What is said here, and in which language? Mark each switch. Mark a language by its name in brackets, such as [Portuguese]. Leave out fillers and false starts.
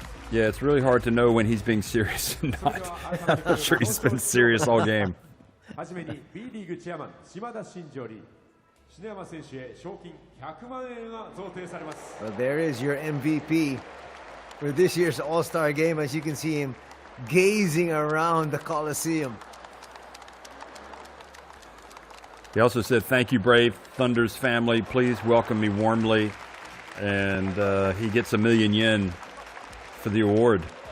[English] Yeah, it's really hard to know when he's being serious or not. I'm not sure he's been serious all game. [Japanese] はじめに B リーグチェアマン島田真二より篠山選手へ賞金100万円が贈呈されます。 [English] Well, there is your MVP for this year's All-Star game. As you can see him gazing around the Coliseum. He also said, "Thank you, Brave Thunder's family. Please welcome me warmly." And he gets $1,000,000 for the award.